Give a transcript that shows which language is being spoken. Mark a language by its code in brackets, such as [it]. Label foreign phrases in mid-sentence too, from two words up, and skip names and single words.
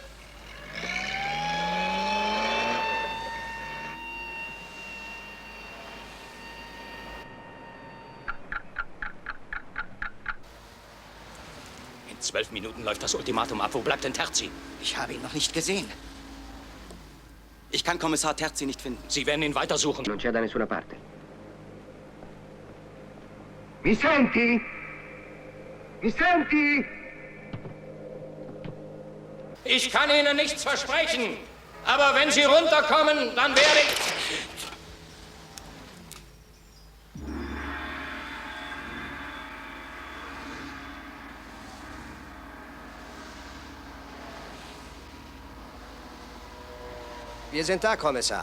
[de] In 12 Minuten läuft das Ultimatum ab. Wo bleibt denn Terzi? Ich habe ihn noch nicht gesehen. Ich kann Kommissar Terzi nicht finden. Sie werden ihn weitersuchen. [it] Non c'è da nessuna parte. Mi senti? Mi senti? [de] Ich kann Ihnen nichts versprechen. Aber wenn Sie runterkommen, dann werde ich... Wir sind da, Kommissar.